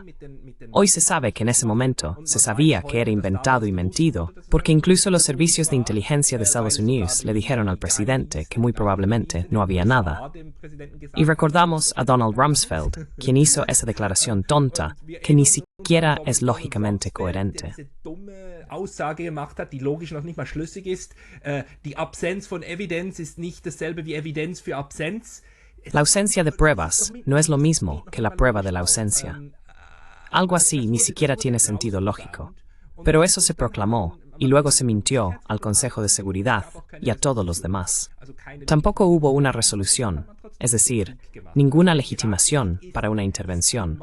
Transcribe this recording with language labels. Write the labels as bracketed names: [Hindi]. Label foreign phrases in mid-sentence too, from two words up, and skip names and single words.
[Spanish] Hoy se sabe que en ese momento se sabía que era inventado y mentido, porque incluso los servicios de inteligencia de Estados Unidos le dijeron al presidente que muy probablemente no había nada. Y recordamos a Donald Rumsfeld, quien hizo esa declaración tonta, que ni siquiera es lógicamente coherente. [German] Aussage gemacht hat, die logisch noch nicht mal schlüssig ist. Die Absenz von Evidenz ist nicht dasselbe wie Evidenz für Absenz. [Spanish] La ausencia de pruebas no es lo mismo que la prueba de la ausencia. Algo así ni siquiera tiene sentido lógico. Pero eso se proclamó y luego se mintió al Consejo de Seguridad y a todos los demás. Tampoco hubo una resolución, es decir, ninguna legitimación para una intervención.